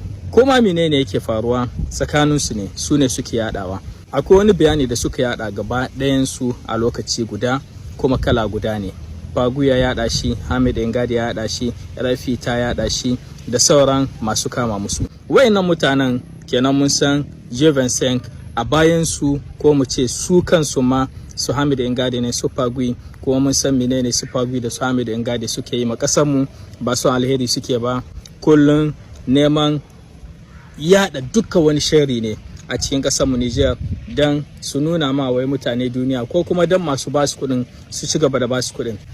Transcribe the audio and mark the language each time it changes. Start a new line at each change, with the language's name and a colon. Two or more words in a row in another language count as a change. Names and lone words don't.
Hausa: Koma menene yake faruwa tsakaninsu ne, su ne suke yaɗawa. Akwai wani bayani da suka yaɗa gaba ɗayansu a lokaci guda kuma kala guda ne. Pagu ya yaɗa shi, Hamid Ingade ya yaɗa shi, Rafi ta yaɗa shi da sauran masu kama musu. Wayannan mutanen kenan mun san G vingt-cinq a bayansu ko mu ce su kansu ma su Hamid Ingade ne su Pagui, kuma mun san menene su Pagui da su Hamid Ingade suke yi ma ƙasarmu, ba su alheri suke ba, kullum neman yaɗa dukkan wani sharri ne a cikin ƙasarmu Niger don su nuna ma wai mutane duniya ko kuma don masu ba su kuɗin su ci gaba da ba su kuɗin.